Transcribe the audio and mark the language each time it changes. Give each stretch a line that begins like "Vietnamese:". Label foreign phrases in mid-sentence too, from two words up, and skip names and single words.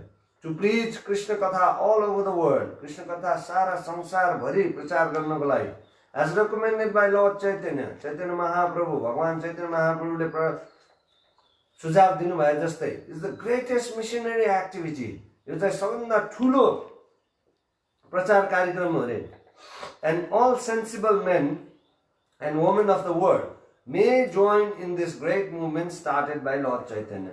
English: to preach कृष्ण कथा all over the world.
Nepali: कृष्ण कथा सारा संसारभरि प्रचार गर्नको लागि
English: as recommended by Lord चैतन्य, चैतन्य महाप्रभु,
Nepali: भगवान चैतन्य महाप्रभुले सुझाव दिनुभए जस्तै
English: is the greatest missionary activity.
Nepali: यो चाहिँ सबभन्दा ठुलो प्रचार कार्यक्रम हो अरे।
English: and all sensible men and women of the world may join in this great movement started by Lord Chaitanya।